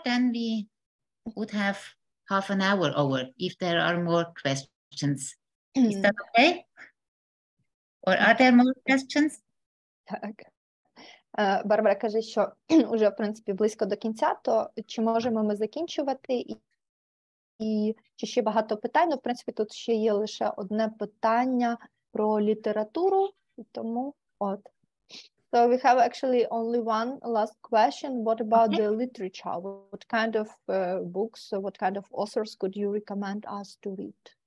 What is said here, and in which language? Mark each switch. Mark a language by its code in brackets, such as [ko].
[en] Then we would have half an hour over if there are more questions. Is that okay? Or are there more questions? [uk] Так. Барбара каже, що вже, в принципі, близько до кінця, то чи можемо ми закінчувати? І чи ще багато питань? В принципі, тут ще є лише одне питання про літературу, тому от. [en] So we have actually only one last question. What about the literature? What kind of books, what kind of authors could you recommend us to read?